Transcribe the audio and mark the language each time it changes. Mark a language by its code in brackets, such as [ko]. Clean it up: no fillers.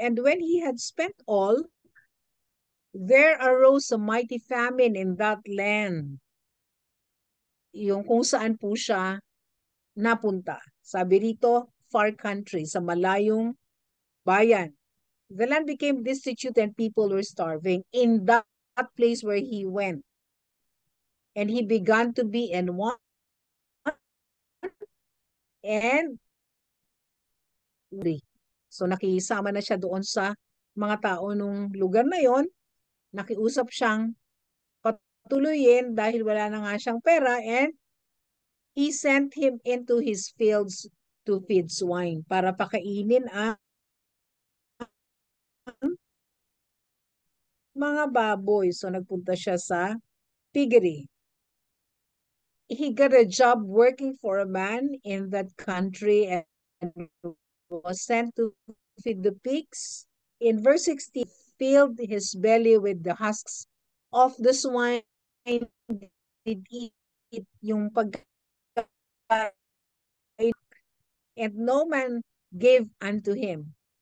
[en] And when he had spent all, there arose a mighty famine in that land. [tl] Yung kung saan po siya napunta. Sabi rito, [en] far country, [tl] sa malayong bayan. [en] The land became destitute and people were starving in that place where he went. And he began to be in want and so [tl] nakisama na siya doon sa mga tao nung lugar na yon. Nakiusap siyang patuloyin dahil wala na nga siyang pera, [en] and he sent him into his fields to feed swine, [tl] para pakainin ang mga baboy. So nagpunta siya sa piggery. [en] He got a job working for a man in that country and was sent to feed the pigs. In verse 16, filled his belly with the husks of the swine, did eat yung and no man gave unto him.